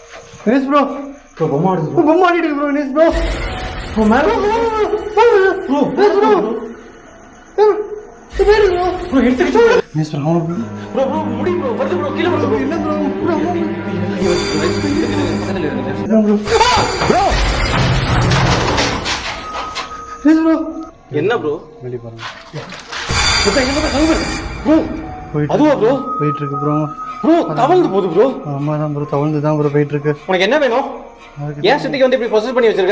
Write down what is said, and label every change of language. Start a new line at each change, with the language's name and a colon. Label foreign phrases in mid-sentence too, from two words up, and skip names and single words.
English: Yes bro. Bro, bomb ஆடிட்டு bro. Yes bro. Bro, மேல bro. Yes bro. Bro, எடுத்துக்கிட்டு. Yes bro, bro. Bro, முடி bro. வருது bro.
Tamil: கீழ வருது
English: bro. என்ன bro? Bro. Bro. Yes bro.
Tamil: என்ன bro? வெளிய பாருங்க. Bro. அதுவா bro? போயிட்டு இருக்கு bro. Bro, தவழ்ந்து போகுது bro.
English: ஆமா தான் bro,
Tamil: தவழ்ந்து தான் bro போயிட்டு இருக்கு. உனக்கு என்ன வேணும்? ஏன் சித்திக்கு வந்து இப்படி பொசஸ் பண்ணி வச்சிருக்க?